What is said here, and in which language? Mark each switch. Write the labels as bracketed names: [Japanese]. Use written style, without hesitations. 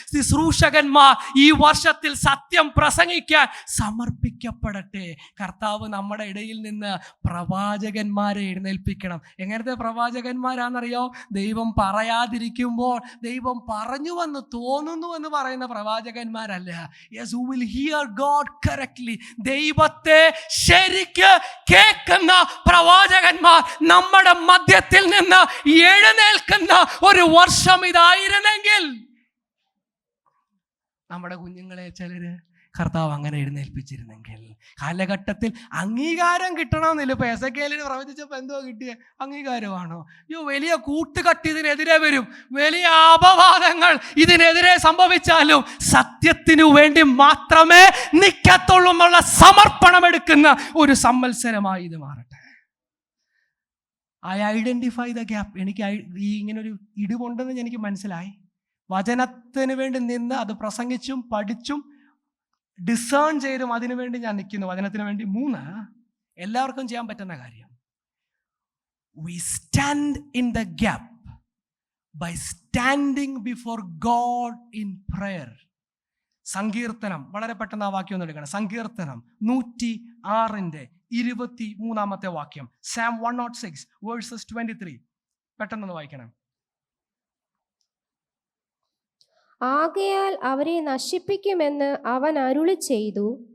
[Malayalam] ശുശ്രൂഷകന്മാർ ഈ വർഷത്തിൽ സത്യം പ്രസംഗിക്കാൻ സമർപ്പിക്കപ്പെടട്ടെ. കർത്താവ് നമ്മുടെ ഇടയിൽ നിന്ന് പ്രവാചകന്മാരെ എഴുന്നേൽപ്പിക്കണം. എങ്ങനത്തെ പ്രവാചകന്മാരാണെന്നറിയോ? ദൈവം പറയാതിരിക്കുമ്പോൾ ദൈവം പറഞ്ഞു വന്ന് തോന്നുന്നു എന്ന് പറയുന്ന പ്രവാചകന്മാരല്ല. [English] Yes, who will hear God correctly. [Malayalam] ദൈവത്തെ ശരിക്ക് കേൾക്കുന്ന പ്രവാചകന്മാർ നമ്മുടെ മധ്യത്തിൽ നിന്ന് എഴുന്നേൽക്കുന്ന ഒരു വർഷം ഇതായിരുന്നെങ്കിൽ നമ്മുടെ കുഞ്ഞുങ്ങളെ ചിലര് കർത്താവ് അങ്ങനെ എഴുന്നേൽപ്പിച്ചിരുന്നെങ്കിൽ, കാലഘട്ടത്തിൽ അംഗീകാരം കിട്ടണമെന്നില്ല. ഇപ്പൊ എസെക്കിയേലിന് പ്രവചിച്ചപ്പോൾ എന്തോ കിട്ടിയ അംഗീകാരമാണോ? വലിയ കൂട്ടുകെട്ട് ഇതിനെതിരെ വരും, വലിയ അപവാദങ്ങൾ ഇതിനെതിരെ സംഭവിച്ചാലും സത്യത്തിനു വേണ്ടി മാത്രമേ നിൽക്കത്തുള്ളൂ എന്നുള്ള സമർപ്പണം എടുക്കുന്ന ഒരു സംവത്സരമായി ഇത് മാറട്ടെ. [English] I identify the gap. [Malayalam] എനിക്ക് ഇങ്ങനൊരു ഇടിവുണ്ടെന്ന് എനിക്ക് മനസ്സിലായി. വചനത്തിന് വേണ്ടി നിന്ന് അത് പ്രസംഗിച്ചും പഠിച്ചും ഡിസേൺ ചെയ്തും അതിനുവേണ്ടി ഞാൻ നിൽക്കുന്നു, വചനത്തിന് വേണ്ടി. [English] 3, [Malayalam] എല്ലാവർക്കും ചെയ്യാൻ പറ്റുന്ന കാര്യം, [English] we stand in the gap by standing before God in prayer. [Malayalam] സങ്കീർത്തനം, വളരെ പെട്ടെന്ന് ആ വാക്യം ഒന്ന് എടുക്കണം. സങ്കീർത്തനം 106:23 വാക്യം. [English] Psalm 106 verses 23. [Malayalam] പെട്ടെന്ന് വായിക്കണം. ആകയാൽ അവരെ നശിപ്പിക്കുമെന്ന് അവൻ അരുളി ചെയ്തു.